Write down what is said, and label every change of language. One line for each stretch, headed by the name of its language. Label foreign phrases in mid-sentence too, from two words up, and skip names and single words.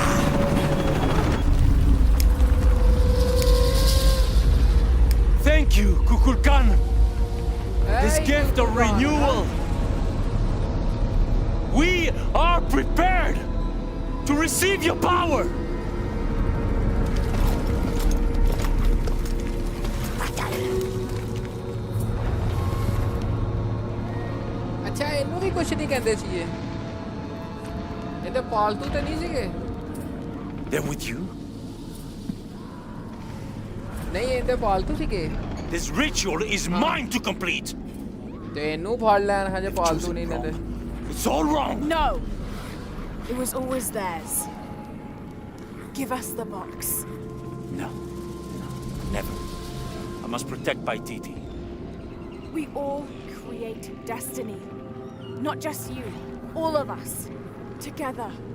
English: Thank you, Kukulkan. This gift of renewal. We are prepared to receive your power.
Punjabi: ਅੱਛਾ ਇਹਨੂੰ ਵੀ ਕੁਛ ਨਹੀਂ ਕਹਿੰਦੇ ਸੀ ਇਹ ਇਹਦੇ ਪਾਲਤੂ ਤੇ ਨਹੀਂ ਸੀਗੇ
English: Then with you,
Punjabi: ਨਹੀਂ ਇਹਦੇ ਪਾਲਤੂ ਸੀਗੇ
English: this ritual is mine to complete.
Punjabi: ਤੇ ਇਹਨੂੰ ਫੜ ਲੈਣ ਹਜੇ ਪਾਲਤੂ ਨਹੀਂ ਦਿੰਦੇ
English: It's all wrong. No! It was always theirs. Give us the box. No, never. I must protect Paititi. We all create destiny. Not just you. All of us. Together.